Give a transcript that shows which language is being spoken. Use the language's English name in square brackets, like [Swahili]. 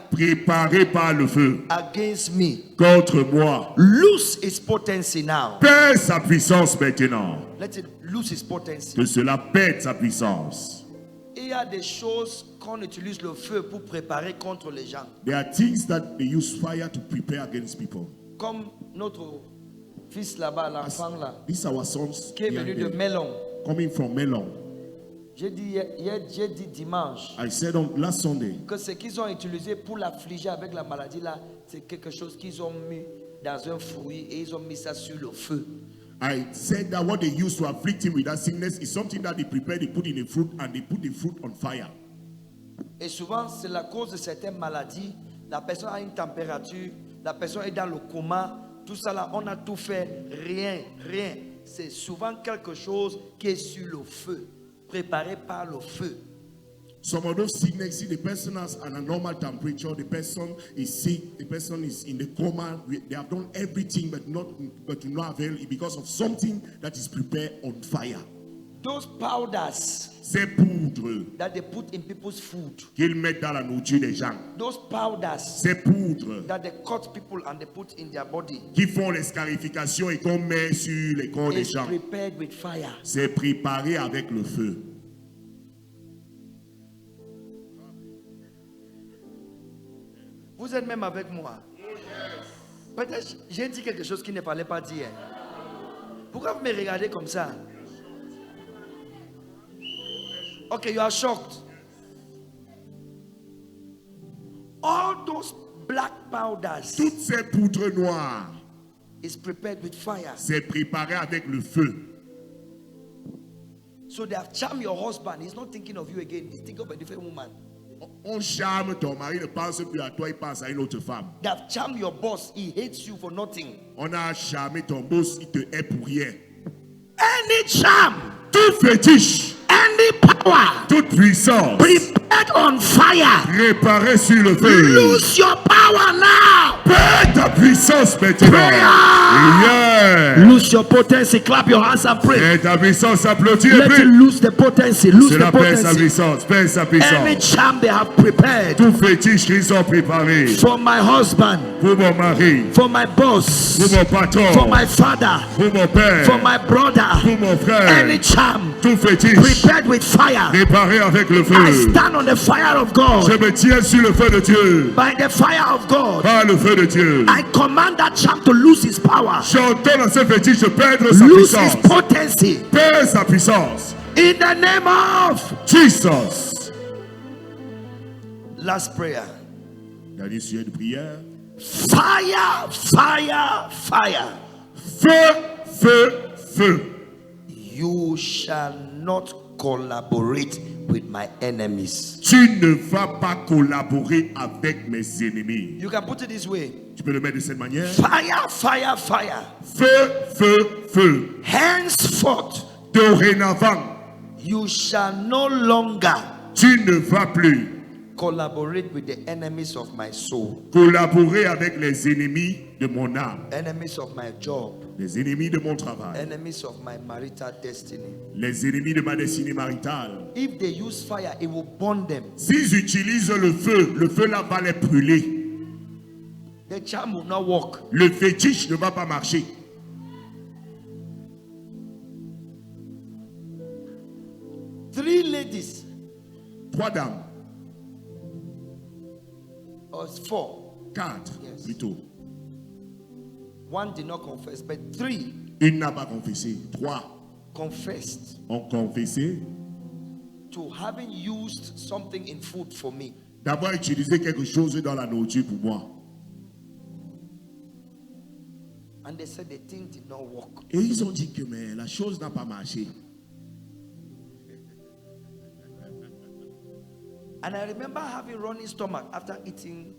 [French] préparé par le feu [English] against me, [French] contre moi [English] lose its potency now. [French] perd sa puissance maintenant. [English] Let it lose its potency. [French] Que cela perde sa puissance. Il y a des choses qu'on utilise le feu pour préparer contre les gens. [English] There are things that they use fire to prepare against people. [French] Comme notre fils là-bas, l'enfant là, [English] These are our sons [French] qui est venu de [English] behind them, Melon. coming from Melon. [French] J'ai dit dimanche [English] I said on last Sunday [French] que ce qu'ils ont utilisé pour l'affliger avec la maladie là, c'est quelque chose qu'ils ont mis dans un fruit et ils ont mis ça sur le feu. [English] I said that what they used to afflict him with that sickness is something that they prepare, they put in a fruit, and they put the fruit on fire. [French] Et souvent, c'est la cause de certaines maladies. La personne a une température, la personne est dans le coma, tout ça là, on a tout fait, rien. C'est souvent quelque chose qui est sur le feu, préparé par le feu. [English] Some of those sickness, see, the person has an abnormal temperature, the person is sick, the person is in the coma. They have done everything, but to not avail it because of something that is prepared on fire. Those powders [French] Ces poudres [English] that they put in people's food, [French] qu'ils mettent dans la nourriture des gens, [English] those powders [French] ces poudres [English] that they cut people and they put in their body, [French] qui font les scarifications et qu'on met sur les corps des [English] is [French] gens, [English] prepared with fire. [French] c'est préparé avec le feu. Vous êtes même avec moi. Peut-être j'ai dit quelque chose qu'il ne fallait pas dire. Pourquoi vous me regardez comme ça? [English] Okay, you are shocked. All those black powders [French] Toutes ces poudres noires, [English] is prepared with fire. [French] c'est préparé avec le feu. [English] So they have charmed your husband. He's not thinking of you again. He's thinking of a different woman. [French] On charme ton mari, ne pense plus à toi, il pense à une autre femme. [English] They have charmed your boss. He hates you for nothing. [French] On a charmé ton boss, il te hait pour rien. [English] Any charm, [French] Tout fétiche, [English] any power [French] toute puissance, [English] prepared on fire, [French] préparée sur le feu. [English] lose your power now. [French] Perds ta puissance maintenant. [English] Yeah. Lose your potency. Clap your hands and pray. [French] Perds ta puissance, applaudis et [English] Let [French] prie. [English] him lose the potency. Lose the [French] Cela perd sa [English] potency. [French] puissance, perd sa [English] Any [French] puissance. [English] charm they have prepared [French] Tout fétiche qu'ils ont préparé [English] for my husband, [French] pour mon mari, [English] for my boss, [French] pour mon patron, [English] for my father, [French] pour mon père, [English] for my brother, [French] pour mon frère. [English] any charm [French] Tout fétiche [English] prepared with fire. [French] préparé avec le [English] I [French] feu. [English] stand on the fire of [French] Je [English] God. [French] me tiens sur le feu de Dieu. [English] By the fire of God, [French] Par le feu de Dieu. [English] I command that charm to lose his power, [French] J'entends dans ce fétiche perdre sa [English] lose his [French] puissance. [English] potency. [French] Perd sa puissance. [English] In the name of Jesus. last prayer. [French] Dernier sujet de prière. [English] Fire, fire, fire. [French] Feu, feu, feu. [English] You shall not collaborate with my enemies. [French] Tu ne vas pas collaborer avec mes ennemis. [English] You can put it this way. [French] Tu peux le mettre de cette manière. [English] Fire, fire, fire. [French] Feu, feu, feu. [English] Henceforth, [French] Dorénavant, [English] you shall no longer [French] tu ne vas plus [English] collaborate with the enemies of my soul, [French] collaborer avec les ennemis de mon âme, [English] enemies of my job, [French] les ennemis de mon travail, [English] enemies of my marital destiny. [French] les ennemis de ma destinée maritale. [English] If they use fire, it will burn them. [French] S'ils utilisent le feu là va les brûler. [English] The charm will not work. [French] Le fétiche ne va pas marcher. [English] Three ladies, [French] 3 dames, [English] or 4. [French] 4 [English] Yes. [French] plutôt. [English] One did not confess, but 3 [French] Une n'a pas confessé. 3 [English] confessed [French] ont confessé [English] to having used something in food for me. [French] d'avoir utilisé quelque chose dans la nourriture pour moi. [English] And they said the thing did not work. [French] Et ils ont dit que mais la chose n'a pas marché. [English] And I remember having running stomach after eating.